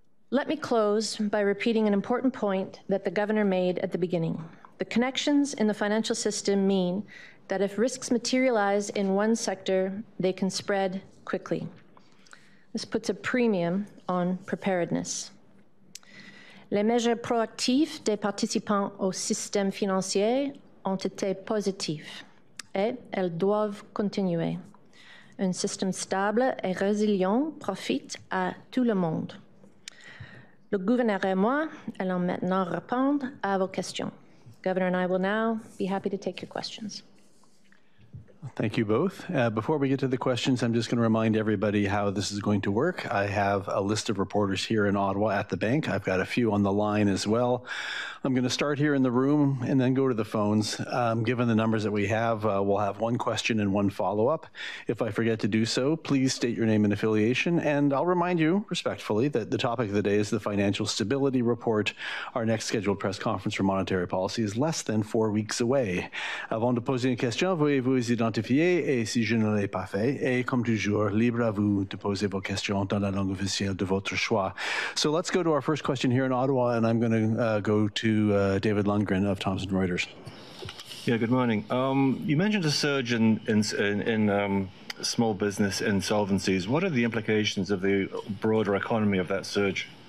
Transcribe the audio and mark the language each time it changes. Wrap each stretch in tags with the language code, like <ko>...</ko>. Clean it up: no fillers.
<en>Let me close by repeating an important point that the Governor made at the beginning. The connections in the financial system mean that if risks materialize in one sector, they can spread quickly. This puts a premium on preparedness.</en> <fr>Les mesures proactives des participants au système financier ont été positives et elles doivent continuer. Un système stable et résilient profite à tout le monde. Le gouverneur et moi allons maintenant répondre à vos questions.</fr> <en>Governor and I will now be happy to take your questions. Thank you both. Before we get to the questions, I'm just going to remind everybody how this is going to work. I have a list of reporters here in Ottawa at the bank. I've got a few on the line as well. I'm going to start here in the room and then go to the phones. Given the numbers that we have, we'll have one question and one follow-up. If I forget to do so, please state your name and affiliation. And I'll remind you respectfully that the topic of the day is the Financial Stability Report. Our next scheduled press conference for monetary policy is less than 4 weeks away.</en> <fr>Avant de poser une question, veuillez-vous identifier et si je ne l'ai pas fait, et comme toujours, libre à vous de poser vos questions dans la langue officielle de votre choix.</fr> <en>So let's go to our first question here in Ottawa, and I'm going to go to David Lundgren of Thomson Reuters. Yeah, good morning. You mentioned a surge in small business insolvencies. What are the implications of the broader economy of that surge?</en>